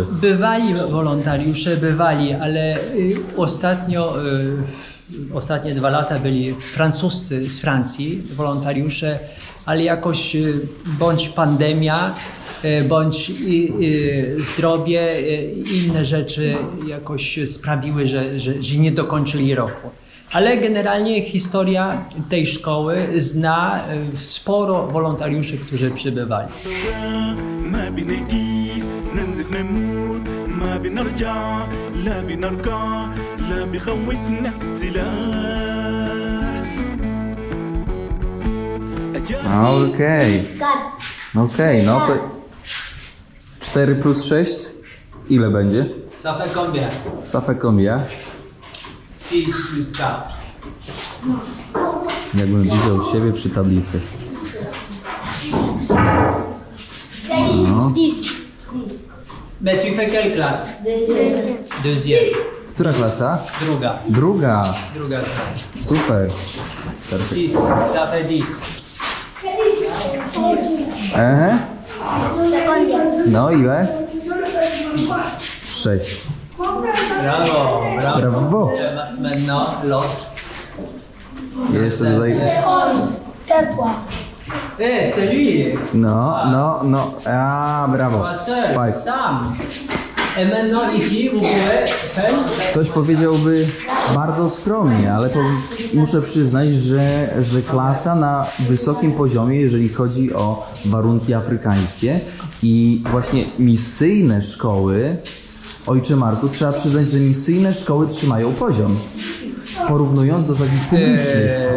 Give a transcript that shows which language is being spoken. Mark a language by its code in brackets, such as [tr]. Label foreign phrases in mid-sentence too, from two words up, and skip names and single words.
[pl] Bywali wolontariusze, ale ostatnie 2 lata byli francuscy z Francji, wolontariusze, ale jakoś bądź pandemia, bądź zdrowie, inne rzeczy jakoś sprawiły, że nie dokończyli roku. Ale generalnie historia tej szkoły zna sporo wolontariuszy, którzy przybywali. [ar] ما بنجيب ننزف نموت ما بنرجع لا بنرجع لا بخوفنا السلاح. [pl] Okej, no to 4 plus 6 ile będzie? [fr] Ça fait combien? Ça fait combien? 6 plus 4. [pl] Jakbym widział siebie przy tablicy. 10. [fr] Mais tu fais quelle classe? Deuxième. [pl] Która klasa? Druga. Druga. Druga klasa. Super. [fr] 6, ça fait 10. [pl] No ile? 6. [fr] Bravo, bravo. [pl] Brawo. [fr] Maintenant, l'autre. [pl] Jeszcze tutaj... [fr] C'est lui. [pl] No. Brawo. [fr] Pas seul, 5. [pl] Sam. [fr] Et maintenant ici, vous pouvez faire... [pl] Ktoś powiedziałby bardzo skromnie, ale muszę przyznać, że klasa na wysokim poziomie, jeżeli chodzi o warunki afrykańskie i właśnie misyjne szkoły, ojcze Marku, trzeba przyznać, że misyjne szkoły trzymają poziom, porównując do takich publicznych.